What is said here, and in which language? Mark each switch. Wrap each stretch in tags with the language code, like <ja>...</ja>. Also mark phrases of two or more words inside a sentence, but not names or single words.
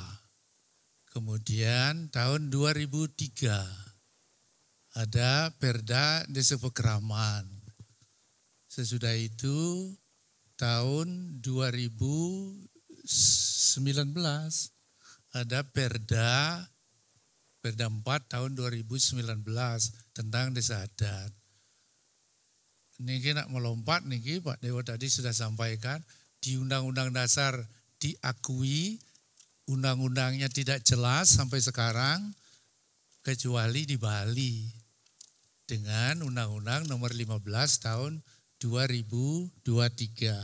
<id>Kemudian tahun 2003 ada Perda Desa Pekraman. Sesudah itu tahun 2019 ada Perda 4 tahun 2019 tentang desa adat.</id> <ban>Niki nak</ban> <id>melompat niki Pak Dewa tadi sudah sampaikan di Undang-Undang Dasar diakui undang-undangnya tidak jelas sampai sekarang kecuali di Bali dengan Undang-Undang nomor 15 tahun 2023.</id>